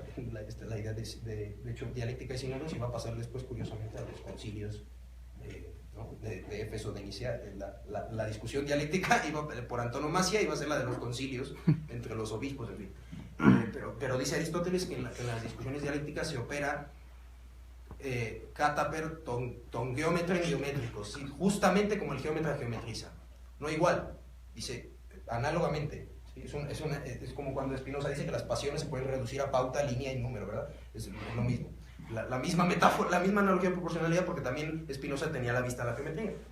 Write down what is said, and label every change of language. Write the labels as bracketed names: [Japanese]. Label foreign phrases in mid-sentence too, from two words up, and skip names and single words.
[Spanish] La idea de hecho dialéctica y sínodos, y va a pasar después curiosamente a los concilios de Éfeso, de Nicea. La discusión dialéctica iba por antonomasia iba a ser la de los concilios entre los obispos, en fin. Pero dice Aristóteles que en las discusiones dialécticas se opera [Greek] καθάπερ τὸν γεωμέτρην γεωμετρικῶς, [Spanish] ¿sí? Justamente como el geómetra geometriza, no igual, dice análogamente, ¿sí? Es como cuando Spinoza dice que las pasiones se pueden reducir a pauta, línea y número, ¿verdad? Es lo mismo, la misma metáfora, la misma analogía de proporcionalidad, porque también Spinoza tenía a la vista la geometría.